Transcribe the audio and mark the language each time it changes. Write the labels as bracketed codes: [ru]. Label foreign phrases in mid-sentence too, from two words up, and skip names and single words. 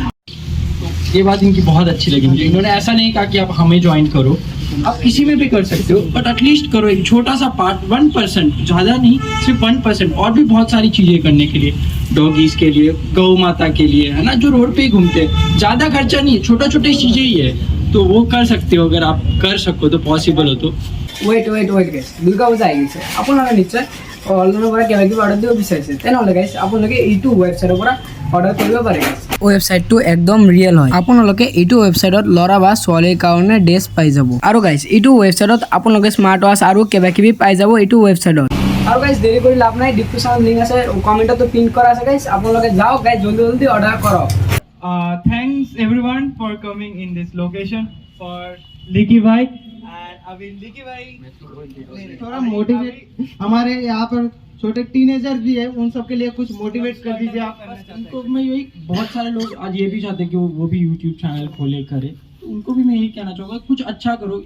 [hi] ये बात इनकी बहुत अच्छी लगी मुझे। इन्होंने ऐसा नहीं कहा कि आप हमें ज्वाइन करो, आप किसी में भी कर सकते हो, [en] but atleast [hi] करो एक छोटा सा पार्ट, 1%, ज़्यादा नहीं, सिर्फ 1%। और भी बहुत सारी चीज़ें करने के लिए, डॉगीज के लिए, गौ माता के लिए, है ना, जो रोड पे ही घूमते हैं। ज़्यादा खर्चा नहीं है, छोटा छोटे चीज़ें ही है, तो वो कर सकते हो अगर आप कर सको तो, पॉसिबल हो तो। [as] ৱেইট গাইজ, দুৰ্গা পূজা আহি গৈছে। আপোনালোকে নিশ্চয় অনলাইনৰ পৰা কিবা কিবি অৰ্ডাৰ দিব বিচাৰিছে, তেনেহ'লে গাইজ আপোনালোকে এইটো ৱেবছাইটৰ পৰা অৰ্ডাৰ কৰিব পাৰে। ৱেবছাইটটো একদম ৰিয়েল হয়। আপোনালোকে এইটো ৱেবছাইটত ল'ৰা বা ছোৱালীৰ কাৰণে ড্ৰেছ পাই যাব। আৰু গাইজ এইটো ৱেবছাইটত আপোনালোকে স্মাৰ্ট ৱাচ আৰু কিবা কিবি পাই যাব এইটো ৱেবছাইটত। আৰু গাইজ দেৰি কৰি লাভ নাই, ডিছক্ৰিপশ্যনত লিংক আছে, কমেণ্টতো পিন কৰা আছে গাইজ। আপোনালোকে যাওক গাইজ, জলদি অৰ্ডাৰ কৰক। [en] Thanks everyone for coming in this location for Liki Bhai. [hi] एंड अभी लिकी भाई थोड़ा मोटिवेट, हमारे यहाँ पर छोटे टीनेजर भी है, उन सब के लिए कुछ मोटिवेट कर दीजिए आप। उनको मैं यही, बहुत सारे लोग आज ये भी चाहते हैं कि वो भी यूट्यूब चैनल खोले करे, तो उनको भी मैं यही कहना चाहूँगा कुछ अच्छा करो।